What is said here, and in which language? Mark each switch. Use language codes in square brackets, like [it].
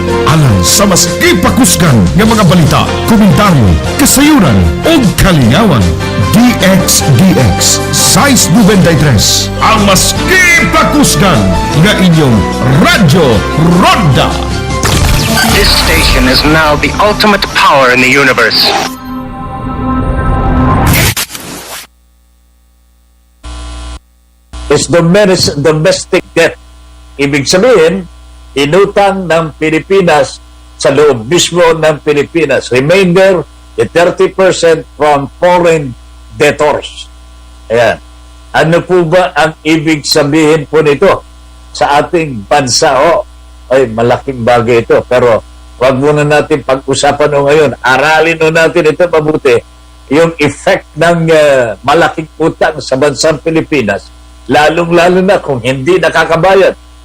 [ceb] Alang sa mas ipakusgan ng mga balita, komentaryo, kasayuran o kalingawan. DX Size 93 ang mas ipakusgan ng inyong Radyo Ronda. [en] This station is now the ultimate power in the universe. Is domestic debt. [tl] Ibig sabihin, inutang ng Pilipinas sa loob mismo ng Pilipinas. [en] Remainder, the 30% from foreign debtors. [tl] Ayan. Ano po ba ang ibig sabihin po nito sa ating bansa? Ay, malaking bagay ito. Pero wag muna natin pag-usapan ngayon. Aralin natin ito mabuti. Yung effect ng malaking utang sa bansang Pilipinas, lalong-lalo na kung hindi nakakabayad.